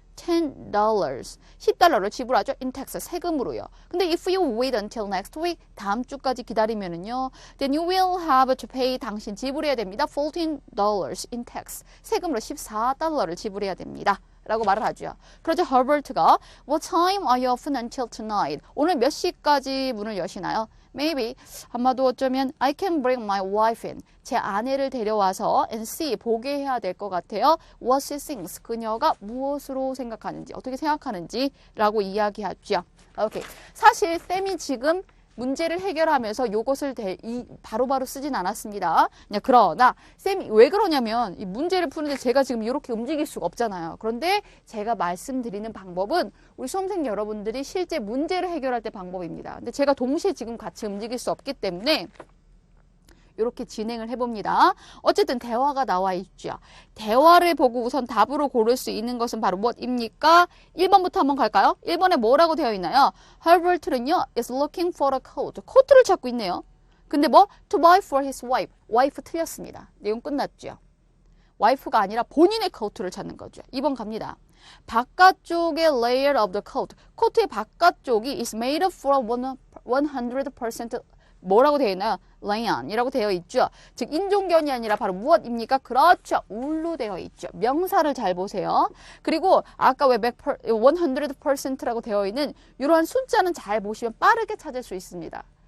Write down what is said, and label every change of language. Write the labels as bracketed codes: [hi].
[ko] $10, $10를 지불하죠. [en] in tax, [ko] 세금으로요. 근데 [en] if you wait until next week, [ko] 다음 주까지 기다리면은요, [en] then you will have to pay, [ko] 당신 지불해야 됩니다. $14 [en] in tax, [ko] 세금으로 $14를 지불해야 됩니다. 라고 말을 하죠. 그러자 허버트가 [en] What time are you open until tonight? [ko] 오늘 몇 시까지 문을 여시나요? [en] Maybe, [ko] 아마도 어쩌면 [en] I can bring my wife in. [ko] 제 아내를 데려와서 [en] and see, [ko] 보게 해야 될 것 같아요. [en] What she thinks, [ko] 그녀가 무엇으로 생각하는지, 어떻게 생각하는지 라고 이야기하죠. 오케이. 사실 쌤이 지금 문제를 해결하면서 요것을 바로바로 쓰진 않았습니다. 그러나 쌤이 왜 그러냐면 이 문제를 푸는데 제가 지금 이렇게 움직일 수가 없잖아요. 그런데 제가 말씀드리는 방법은 우리 수험생 여러분들이 실제 문제를 해결할 때 방법입니다. 근데 제가 동시에 지금 같이 움직일 수 없기 때문에 이렇게 진행을 해봅니다. 어쨌든 대화가 나와 있죠. 대화를 보고 우선 답으로 고를 수 있는 것은 바로 무엇입니까? 1번부터 한번 갈까요? 1번에 뭐라고 되어 있나요? [en] Herbert는요, is looking for a coat. [ko] 코트를 찾고 있네요. 근데 뭐? [en] To buy for his wife. [ko] 와이프 틀렸습니다. 내용 끝났죠. 와이프가 아니라 본인의 코트를 찾는 거죠. 2번 갑니다. 바깥쪽의 [en] layer of the coat. [ko] 코트의 바깥쪽이 [en] is made from [ko] 100% 뭐라고 되어 있나요? rayan이라고 되어 있죠. 즉 인종견이 아니라 바로 무엇입니까? 그렇죠. 울로 되어 있죠. 명사를 잘 보세요. 그리고 아까 왜 100%라고 되어 있는 이러한 숫자는 잘 보시면 빠르게 찾을 수 있습니다.